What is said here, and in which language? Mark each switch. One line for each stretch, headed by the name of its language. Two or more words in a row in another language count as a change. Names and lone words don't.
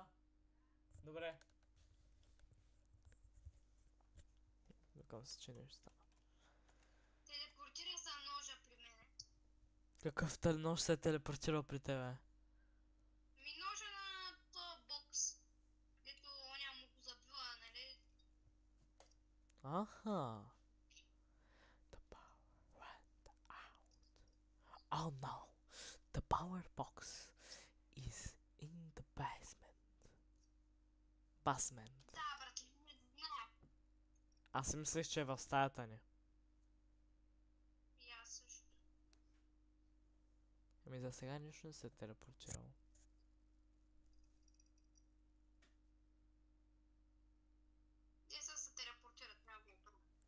Bulgarian: Добре. Викам се, че нещо става. Телепортира са ножа при мене. Какъв нож се е телепортирал при тебе? Ми ножа на този бокс. Дето оня му го забива, нали? Аха.
English: The power went out. Oh no. The power box is in the basement. Basement.
Bulgarian: Да, брат, не знам. Аз си мислех, че е в стаята ни. И аз също. Ами за сега нищо не се е телепортирало. Те са се телепортират, няма го първо.